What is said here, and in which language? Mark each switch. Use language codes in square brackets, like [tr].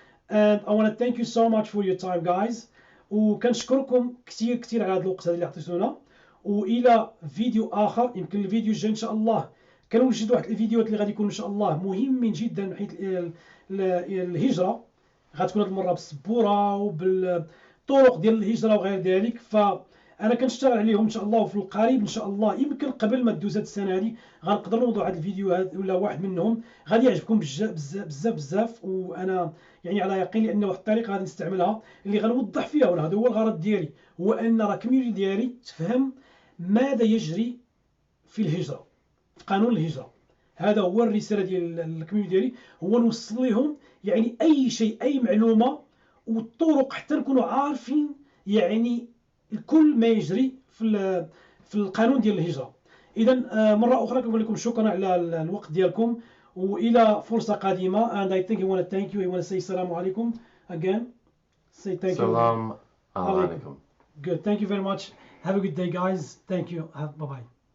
[en] And I want to thank you so much for your time guys، [ar] وكنشكركم كثير على هذا الوقت هذا اللي عطيتونا. والى فيديو اخر، يمكن الفيديو الجاي ان شاء الله كنوجد واحد الفيديوهات اللي غادي يكونوا ان شاء الله مهمين جدا من حيث الهجره. غتكون هذه المره بالسبوره الطرق ديال الهجره وغير ذلك. فانا كنشتغل عليهم ان شاء الله، وفي القريب ان شاء الله يمكن قبل ما تدوز هذه السنه هذه غنقدر نوضع هذا الفيديوهات ولا واحد منهم غادي يعجبكم بزاف. وانا يعني على يقين لان واحد الطريقه غادي نستعملها اللي غنوضح فيها، وهذا هو الغرض ديالي، هو ان راه الكوميونيتي ديالي تفهم ماذا يجري في الهجره، في قانون الهجره. هذا هو الرساله ديال الكوميونيتي ديالي، هو نوصل لهم يعني اي شيء، اي معلومه والطرق حتى نكونوا عارفين يعني كل ما يجري في القانون ديال الهجره. اذا مره اخرى كنقول لكم شكرا على الوقت ديالكم، والى فرصه قادمه. [en] and I think I want to thank you. I want to say [ar] السلام عليكم again. [en] Say thank you. [ar] السلام عليكم. [en] Good. Thank you very much. Have a good day, guys. Thank you. Bye bye.